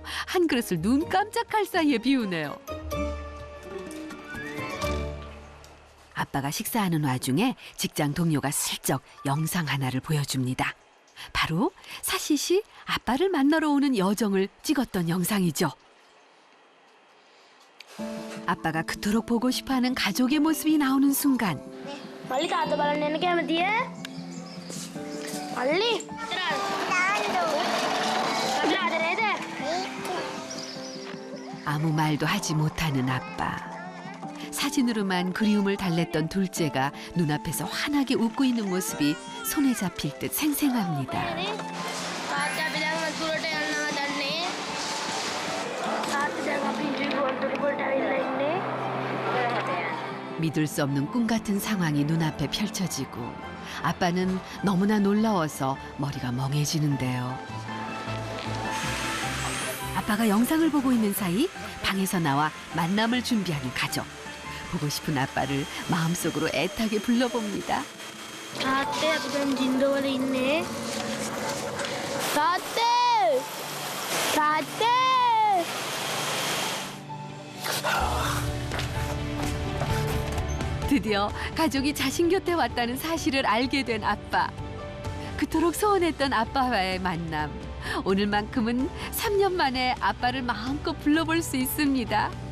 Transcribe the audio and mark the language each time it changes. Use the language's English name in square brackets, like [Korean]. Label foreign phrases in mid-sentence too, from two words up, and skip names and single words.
[Korean] 한 그릇을 눈 깜짝할 사이에 비우네요. 아빠가 식사하는 와중에 직장 동료가 슬쩍 영상 하나를 보여줍니다. 바로 사시시 아빠를 만나러 오는 여정을 찍었던 영상이죠. 아빠가 그토록 보고 싶어하는 가족의 모습이 나오는 순간 [Sinhala] මල්ලි තාත්තා බලන්න එන්න කැමතිය? මල්ලි [Korean] 아무 말도 하지 못하는 아빠. 사진으로만 그리움을 달랬던 둘째가 눈앞에서 환하게 웃고 있는 모습이 손에 잡힐 듯 생생합니다. [Sinhala] තාත්තා අපි දැන් වතුරට යනවා දන්නේ. තාත්තා දැන් අපි වතුර වලට ඇවිල්ලා ඉන්නේ. [Korean] 믿을 수 없는 꿈 같은 상황이 눈앞에 펼쳐지고 아빠는 너무나 놀라워서 머리가 멍해지는데요. 아빠가 영상을 보고 있는 사이 방에서 나와 만남을 준비하는 가족. 보고 싶은 아빠를 마음속으로 애타게 불러봅니다. [Sinhala] තාත්තේ අපි දැන් ජින්දවල ඉන්නේ. තාත්තේ! තාත්තේ! [Korean] 드디어 가족이 자신 곁에 왔다는 사실을 알게 된 아빠. 그토록 소원했던 아빠와의 만남. 오늘만큼은 3년 만에 아빠를 마음껏 불러볼 수 있습니다.